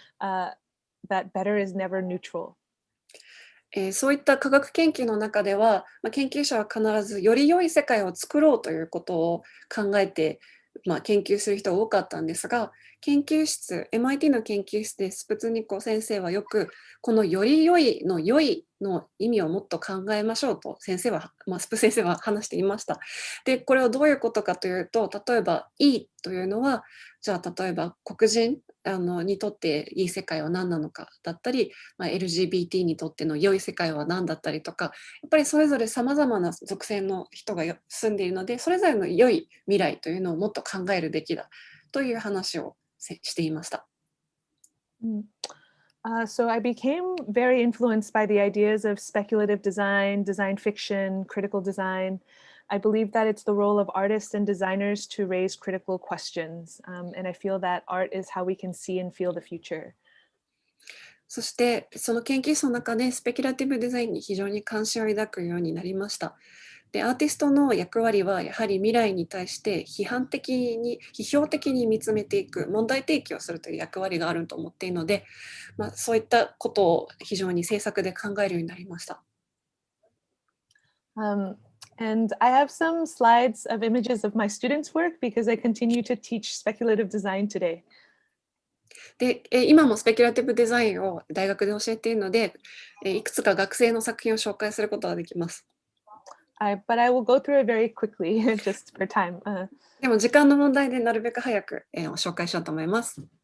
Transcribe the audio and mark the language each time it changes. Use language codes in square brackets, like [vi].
[en] That better is never neutral. [ja] そういった科学研究の中では、研究者は必ずより良い世界を作ろうということを考えて、研究する人が多かったんですが、MIT の研究室でスプツニコ先生はよくこのより良いの良いの意味をもっと考えましょうとスプ先生は話していました。で、これはどういうことかというと、例えばいいというのは、じゃあ例えば黒人にとっていい世界は何なのかだったり、LGBT にとっての良い世界は何だったりとか、やっぱりそれぞれさまざまな属性の人が住んでいるので、それぞれの良い未来というのをもっと考えるべきだという話をしていました。 [en] So I became very influenced by the ideas of speculative design, design fiction, critical design. I believe that it's the role of artists and designers to raise critical questions. And I feel that art is how we can see and feel the future. [ja] そしてその研究室の中でスペキュラティブデザインに非常に関心を抱くようになりました。で、アーティストの役割はやはり未来に対して批評的に見つめていく、問題提起をするという役割があると思っているので、そういったことを非常に制作で考えるようになりました。 [en] And I have some slides of images of my students' work because I continue to teach speculative design today. [ja] で、今もスペキュラティブデザインを大学で教えているので、いくつか学生の作品を紹介することができます。 [en] But I will go through it very quickly, just for time. [ja] でも時間の問題でなるべく早く、紹介しようと思います。